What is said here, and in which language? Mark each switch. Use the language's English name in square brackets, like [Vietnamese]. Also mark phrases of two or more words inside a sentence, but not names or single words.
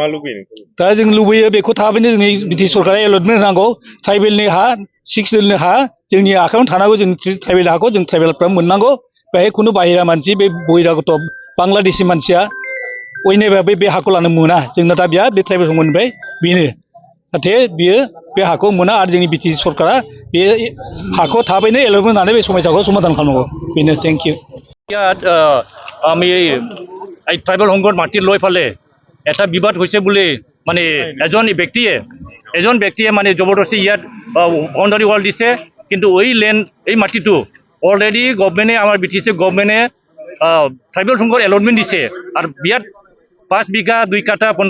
[Bodo] दा जों लुबैयो बेखौ थाबैनो जोंनि बिटि सरकारा एलटमेन्ट होनांगौ ट्राइबेलनि हा 6 सिडुलनि हा जोंनि आखायावनो थानांगौ जों ट्राइबेल हाखौ जों ट्राइबेलफ्रा मोननांगौ बेहाय खुनु बाहेरा मानसि बे बहिरागत बांलादेशि मानसिया अयनायबाबो बे हाखौ लानो मोना जोंना दा बिया बे ट्राइबेल मोनबाय बेनो जाहाथे बियो बे हाखौ मोना आरो जोंनि बिटि सरकारा बे हाखौ थाबैनो एलटमेन्ट होनानै बे समस्याखौ समाधान खालामनांगौ बेनो [English] thank you [Assamese] ইয়াত আমি এই ট্ৰাইবেল সংঘৰ মাটি লৈ ফালে এটা বিবাদ হৈছে বুলি মানে এজন ব্যক্তিয়ে মানে জবৰদস্তি ইয়াত [English] boundary wall [Assamese] দিছে কিন্তু এই মাটিটো অলৰেডি গভৰ্ণমেণ্টে আমাৰ BTC গভৰ্ণমেণ্টে ট্ৰাইবেল সংঘৰ এলটমেণ্ট দিছে আৰু ইয়াত 5 বিঘা 2 কাঠা 15